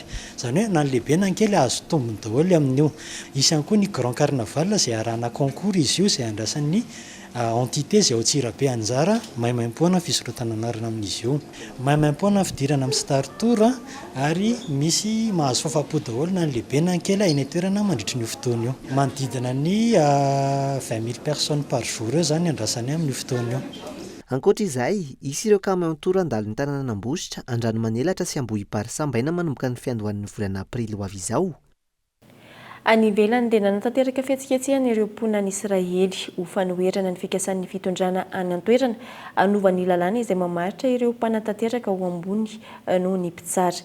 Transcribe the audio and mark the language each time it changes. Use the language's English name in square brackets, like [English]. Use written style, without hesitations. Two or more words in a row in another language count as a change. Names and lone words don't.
[Malagasy] Izany hoe na ny lehibe na ny kely azo tombony daholo amin'io. Isy ihany koa ny [French] grand carnaval [Malagasy] izay arahana concours izy io izay andrasan'ny entité izay ao Antsirabe anjara maimaim-poana fisorotananarana amin'izy io. Maimaim-poana fidirana amin'ny Star Tour ary misy mahazo fahafa-po daholo na ny lehibe na ny kely eny toerana mandritra ny fotoana io. Manodidina ny 20 000 [French] personnes par jour [Malagasy] eo zany andrasany amin'io fotoana io. ankoatra izay isy ireo kamo toro andalo ny tanàna Nambohitra andrano manelatra sy Ambohipary Sambaina manomboka ny fiandohan'ny volana aprily ho avy izao. Any ivelany dia nanatanteraka fihetsiketsehana ireo mponina Israely ho fanoherana ny fikasan'ny fitondrana any an-toerana anovany lalàna izay mamaritra ireo mpanatanteraka ho ambony noho ny mpitsara.